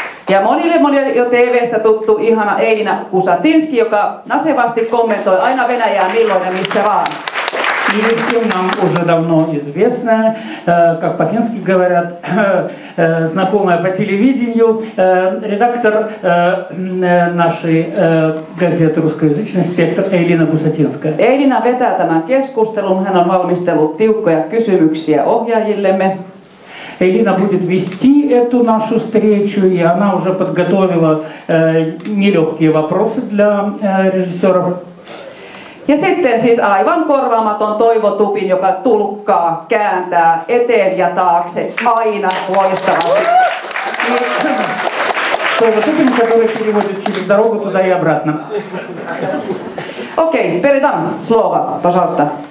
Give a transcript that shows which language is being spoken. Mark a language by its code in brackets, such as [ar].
[fi] Ja monille jo TV:stä tuttu ihana Elina Kusatinski, joka nasevasti kommentoi aina Venäjää milloin ja missä vaan. [ru] И всем нам уже давно известная, как по-фински говорят, знакомая по телевидению, редактор нашей газеты русскоязычной «Спектр» Элина Гусатинская. [fi] Elina vetää tämän keskustelun. Hän on valmistellut tiukkoja kysymyksiä ohjaajillemme. [ru] Элина будет вести эту нашу встречу, и она уже подготовила нелегкие вопросы для режиссеров. [fi] Ja sitten siis aivan korvaamaton Toivo Tupin, joka tulkkaa, kääntää eteen ja taakse aina loistavasti. [ru] Toivo Tupin, который переводит через дорогу туда и обратно. Okei, передам слово, пожалуйста.